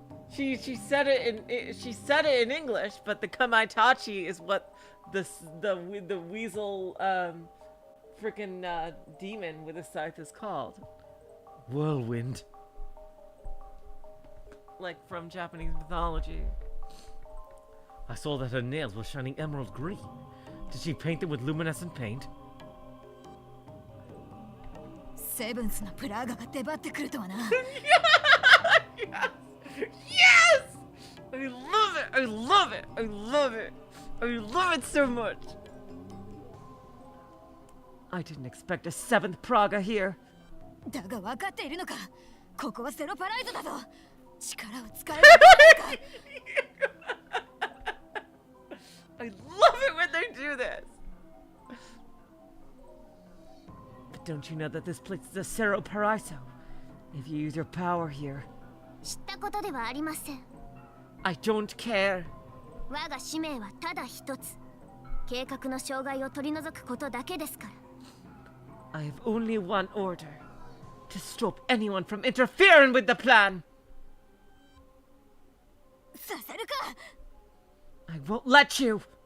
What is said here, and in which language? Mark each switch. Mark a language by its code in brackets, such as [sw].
[en] She said it in English, but the Kamaitachi is what the weasel freaking demon with a scythe is called. Whirlwind. Like from Japanese mythology. I saw that her nails were shining emerald green. Did she paint them with luminescent paint? [ja] セブンスのプラーガが出張ってくるとはな。 [en] Yes! I love it! I love it! I love it! I love it so much! I didn't expect a seventh Praga here. [ja] だが分かっているのか。ここはセロパライズだぞ。力を使えるのか。 [en] I love it when they do this! But don't you know that this place is a Cerro Paraiso? If you use your power here, [ja] 知ったことではありません。 [en] I don't care. [ja] 我が使命はただ一つ。計画の障害を取り除くことだけですから。 [en] I have only one order. to stop anyone from interfering with the plan. [ja] させるか。 [en] I won't let you.